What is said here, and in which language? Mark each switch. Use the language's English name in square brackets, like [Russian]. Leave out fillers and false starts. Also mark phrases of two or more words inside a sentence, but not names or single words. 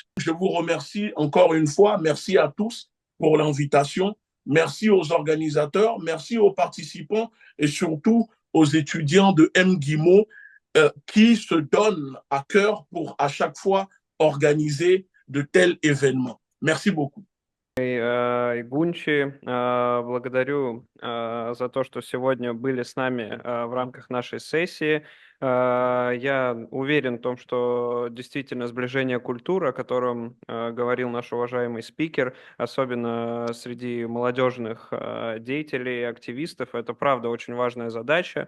[French] Je vous remercie encore une fois. Merci à tous pour l'invitation. Merci aux organisateurs, merci aux participants et surtout aux étudiants de MGIMO qui se donnent à cœur pour à chaque fois organiser de tels événements. Merci beaucoup. [Russian] Гунчи, благодарю за то, что сегодня были с нами в рамках нашей сессии. Я уверен в том, что действительно сближение культур, о котором говорил наш уважаемый спикер, особенно среди молодежных деятелей и активистов, это правда очень важная задача.